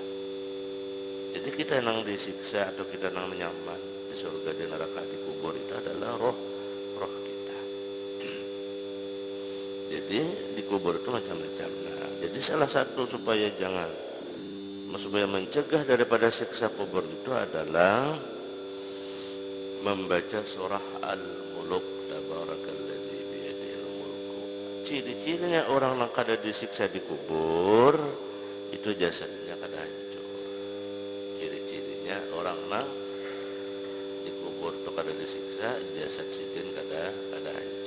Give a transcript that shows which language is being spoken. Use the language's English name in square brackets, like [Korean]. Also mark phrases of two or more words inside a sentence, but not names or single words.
[Banjar] Jadi kita nang disiksa atau kita nang nyaman di surga, di neraka, di kubur itu adalah roh kita. [Indonesian] Jadi di kubur itu macam-macam. Nah, jadi salah satu supaya mencegah daripada siksa kubur itu adalah membaca surah Al-Muluk. [Arabic] تبارك الذي بيده الملك. [Banjar] Ciri-cirinya orang yang kada disiksa di kubur itu jasadnya kada hancur. Ciri-cirinya orang yang di kubur itu kada disiksa, jasad sidin kada hancur.